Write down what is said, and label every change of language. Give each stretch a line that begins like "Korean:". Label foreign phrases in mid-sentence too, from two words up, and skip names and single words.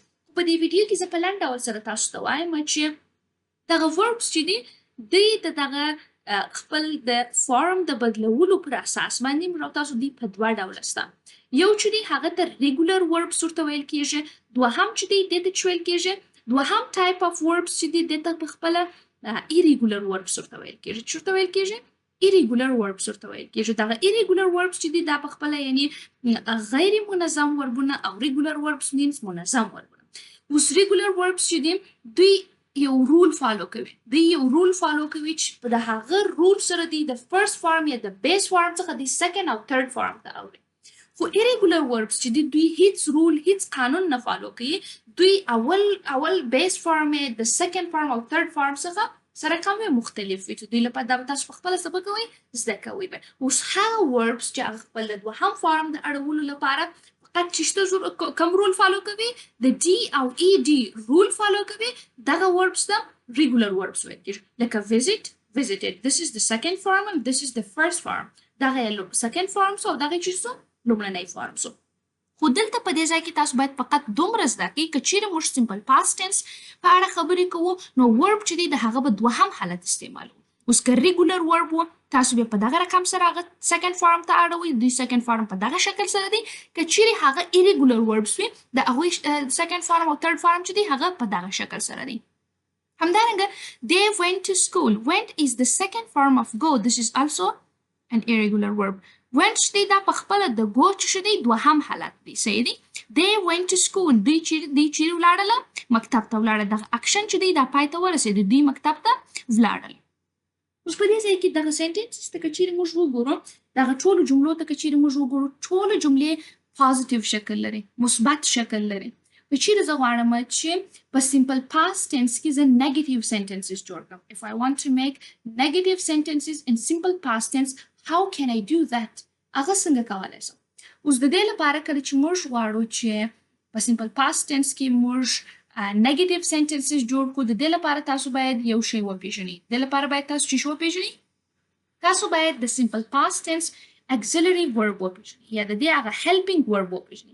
Pashto: په دې ویډیو کې زه په لنډ ډول سره تاسو ته وایم چې دغه وربس چې دي دوی د دغه خپل د فارم د بدلولو پر اساس باندې موږ تاسو دوی په دوه ډوله شته. یو چې دی هغه ته
English: regular verbs
Pashto: ورته ویل کېږي. دوهم چې دی دې ته ویل کېږي دوهم
English: type of verbs
Pashto: چې دی دې ته په خپله
English: irregular verbs
Pashto: ورته ویل کېږي. چې ورته ویل کېږي
English: irregular verbs
Pashto: ورته ویل کېږي. دغه
English: irregular verbs
Pashto: چې دي دا په خپله یعنې غیر منظم وربونه او
English: regular verbs means
Pashto: منظم وربونه. اوس
English: regular verbs
Pashto: چې دي دوی یو
English: rule follow
Pashto: کوي. دوی یو
English: rule follow
Pashto: کوي چې په د هغه رول سره دی د
English: first form
Pashto: یا د
English: base form
Pashto: څخه د سیکنډ او
English: third form
Pashto: ته اوړي. خو
English: irregular verbs
Pashto: چې دي دوی هیڅ رول هیڅ قانون نه فالو کوي. دوی اول
English: base form
Pashto: یې د
English: second form
Pashto: او
English: third form
Pashto: څخه سره کوم مختلف وي چې دوی لپاره دا تاسو په خپله څه به کوئ زده کوئ به. اوس هغه وربس چې هغه خپل د دوهم فارم د اړولو لپاره فقط چې شته کوم
English: rule follow
Pashto: کوي د ډي او
English: e d rule follow
Pashto: کوي دغه وربس ته
English: regular verbs
Pashto: ویل کېږي.
English: لکه visit visited this is the second form and this is the first form.
Pashto: دغه
English: second form
Pashto: سو دغه چې سو لومړنی فارم سو. خو دلته په دې ځای کې تاسو باید فقط دومره زده کړئ که چیرې موږ
English: simple past tense
Pashto: په اړه خبرې کوو نو ورب چې دی د هغه به دوهم حالت استعمالوو. اوس که
English: regular verb
Pashto: و تاسو به په دغه رقم سره هغه
English: second form
Pashto: ته اړوئ. دوی
English: second form
Pashto: په دغه شکل سره دی. که چیرې هغه
English: irregular verbs
Pashto: وي د هغوی
English: second form
Pashto: او
English: third form
Pashto: چې دی هغه په دغه شکل سره دی.
English: همدارنګه they went to school. Went is the second form of go. This is also an irregular verb.
Pashto: went چې دی دا په خپله د go چې دی دوهم حالت دی. صحیح دی.
English: they went to school.
Pashto: دوی چیرې ولاړله مکتب ته ولاړه. دغه اکشن چې دی دا پای ته ورسېد. دوی مکتب ته ولاړل. اوس په دې ځای کې دغه سنټنسز ته که چیرې موږ وګورو دغه ټولو جملو ته که چیرې موږ وګورو ټولو جملې پازیټیو شکل لري، مثبت شکل لري. که چیرې زه غواړم چې په
English: simple past tense
Pashto: کې زه
English: negative sentences
Pashto: جوړ کړم.
English: if I want to make negative sentences in simple past tense, how can I do that؟
Pashto: هغه څنګه کولی شم؟ اوس د دې لپاره کله چې موږ غواړو چې په
English: simple past tense
Pashto: کې موږ
English: negative sentences
Pashto: جوړ کړو د دې لپاره تاسو باید یو شی وپیژنئ. د دې لپاره باید تاسو چې وپیژنئ تاسو باید د
English: simple past tense auxiliary verb
Pashto: وپیژنئ یا د دې هغه
English: helping verb
Pashto: وپیژنئ.